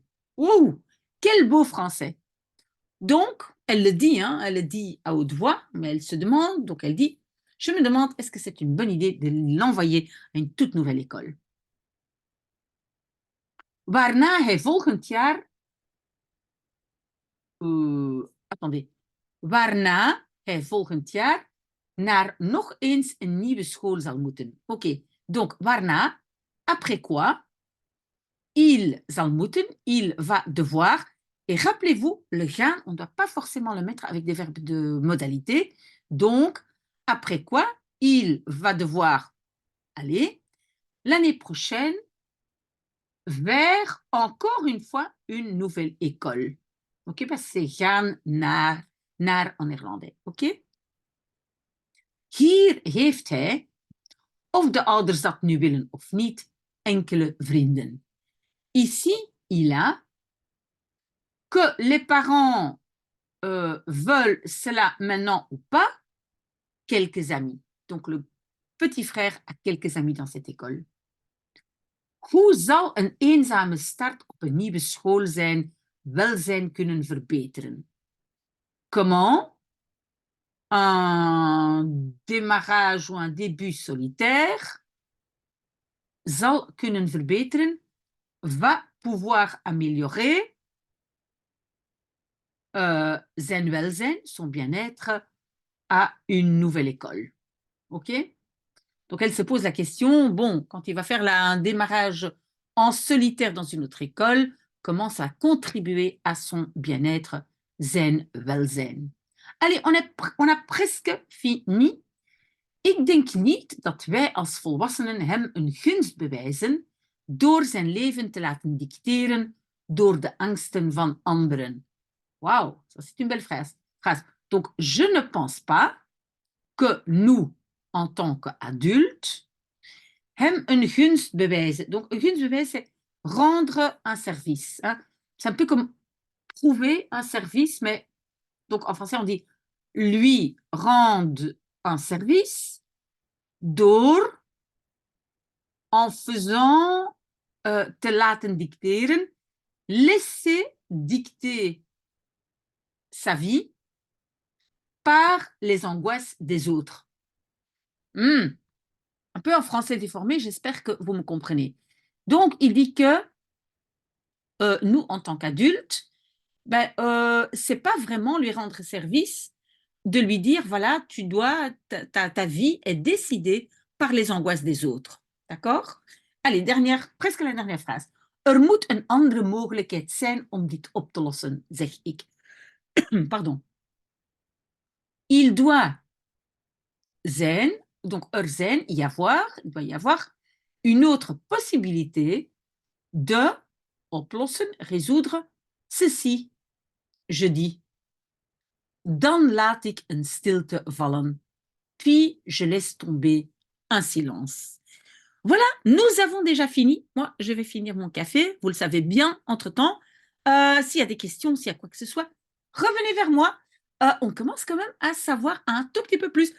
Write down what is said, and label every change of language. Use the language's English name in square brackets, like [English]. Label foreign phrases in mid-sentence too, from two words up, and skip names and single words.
[French] Wow, quel beau français! Donc, elle le dit à haute voix, mais elle se demande, donc elle dit, je me demande, est-ce que c'est une bonne idée de l'envoyer à une toute nouvelle école? [Dutch] Waarna hij volgend jaar... Waarna hij volgend jaar naar nog eens een nieuwe school zal moeten. Oké, [French] donc waarna, après quoi, il [Dutch] zal moeten, [French] il va devoir, et rappelez-vous, le gaan, on ne doit pas forcément le mettre avec des verbes de modalité, donc après quoi, il va devoir aller l'année prochaine vers, encore une fois, une nouvelle école. Ok, parce que c'est [Dutch] gaan naar [French] en néerlandais. Ok? [Dutch] Hier heeft hij, of de ouders dat nu willen of niet, enkele vrienden. [French] Ici, il a, que les parents veulent cela maintenant ou pas, quelques amis. Donc, le petit frère a quelques amis dans cette école. [Dutch] Hoe zal een eenzame start op een nieuwe school zijn welzijn kunnen verbeteren? [French] Comment un démarrage ou un début solitaire [Dutch] zal kunnen verbeteren, [French] va pouvoir améliorer [Dutch] zijn welzijn, [French] son bien-être, à une nouvelle école. OK? Donc, elle se pose la question, bon, quand il va faire un démarrage en solitaire dans une autre école commence à contribuer à son bien-être [Dutch] zen, welzijn. [French] Allez, on a presque fini. [Dutch] Ik denk niet dat wij als volwassenen hem een gunst bewijzen door zijn leven te laten dicteren door de angsten van anderen. [French] Waouh, ça c'est une belle phrase. Donc, je ne pense pas que nous, en tant qu'adultes, [Dutch] hem een gunst bewijzen. Donc, een gunst bewijzen, [French] c'est rendre un service. Hein. C'est un peu comme prouver un service, mais donc en français, on dit lui rendre un service door en faisant [Dutch] te laten dicteren, [French] laisser dicter sa vie par les angoisses des autres. Un peu en français déformé, j'espère que vous me comprenez. Donc, il dit que nous, en tant qu'adultes, c'est pas vraiment lui rendre service de lui dire, voilà, tu dois, ta vie est décidée par les angoisses des autres. D'accord? Allez, presque la dernière phrase. [Dutch] Er moet een andere mogelijkheid zijn om dit op te lossen, zeg ik. [French] Pardon. Il doit zijn, donc [Dutch] er zijn, [French] il doit y avoir une autre possibilité de oplossen, résoudre ceci. Je dis. [Dutch] Dan laat ik een stilte vallen. [French] Puis je laisse tomber un silence. Voilà, nous avons déjà fini. Moi, je vais finir mon café. Vous le savez bien, entre-temps. S'il y a des questions, s'il y a quoi que ce soit, revenez vers moi. On commence quand même à savoir un tout petit peu plus.